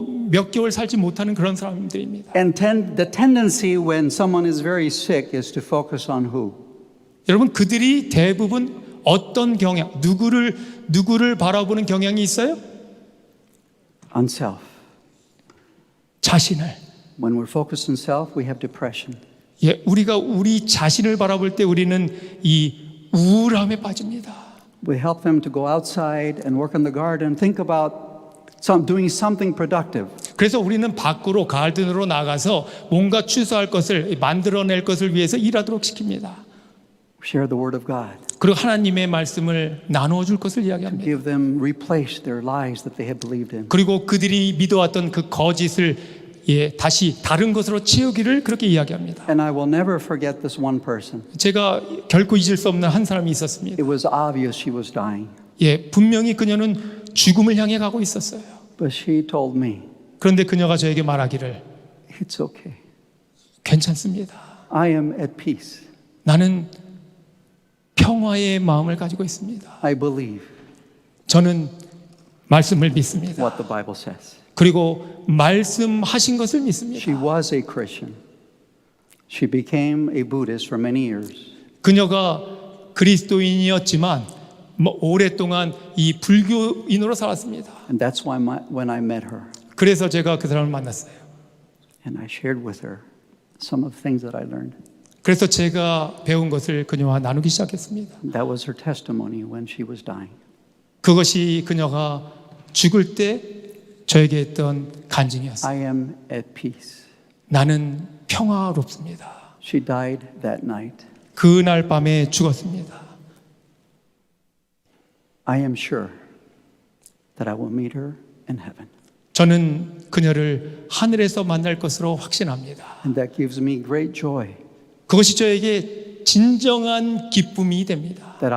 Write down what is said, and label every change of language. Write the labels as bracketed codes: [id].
[ko] 몇 개월 살지 못하는 그런 사람들입니다. [en] And the tendency when someone is very sick is to focus on who? [ko] 여러분 그들이 대부분 어떤 경향, 누구를 바라보는 경향이 있어요? [en] On self. [ko] 자신을. [en] When we're focused on self, we have depression. [ko] 우리가 우리 자신을 바라볼 때 우리는 이 우울함에 빠집니다. [en] We help them to go outside and work in the garden, think about doing something productive. [ko] 그래서 우리는 밖으로 가든으로 나가서 뭔가 추수할 것을 만들어낼 것을 위해서 일하도록 시킵니다. [en] Share the word of God. [ko] 그리고 하나님의 말씀을 나누어 줄 것을 이야기합니다. [en] Give them, replace their lies that they have believed in. [ko] 그리고 그들이 믿어왔던 그 거짓을 다시 다른 것으로 채우기를 그렇게 이야기합니다. [en] And I will never forget this one person. [ko] 제가 결코 잊을 수 없는 한 사람이 있었습니다. [en] It was obvious she was dying. [ko] 분명히 그녀는 죽음을 향해 가고 있었어요. [en] But she told me, [ko] 그런데 그녀가 저에게 말하기를 [en] it's okay. [ko] 괜찮습니다. [en] I am at peace. [ko] 나는 평화의 마음을 가지고 있습니다. [en] I believe [ko] 저는 말씀을 믿습니다. [en] what the Bible says. [ko] 그리고 말씀하신 것을 믿습니다. [en] She was a Christian. She became a Buddhist for many years. [ko] 그녀가 그리스도인이었지만 오랫동안 이 불교인으로 살았습니다. [en] And that's why when I met her [ko] 그래서 제가 그 사람을 만났어요. [en] and I shared with her some of the things that I learned. [ko] 그래서 제가 배운 것을 그녀와 나누기 시작했습니다. [en] That was her testimony when she was dying. [ko] 그것이 그녀가 죽을 때 저에게 했던 간증이었어요. [en] I am at peace. [ko] 나는 평화롭습니다. [en] She died that night. [ko] 그날 밤에 죽었습니다. [en] I am sure that I will meet her in heaven. [ko] 저는 그녀를 하늘에서 만날 것으로 확신합니다. [en] And that gives me great joy [ko] 그것이 저에게 진정한 기쁨이 됩니다.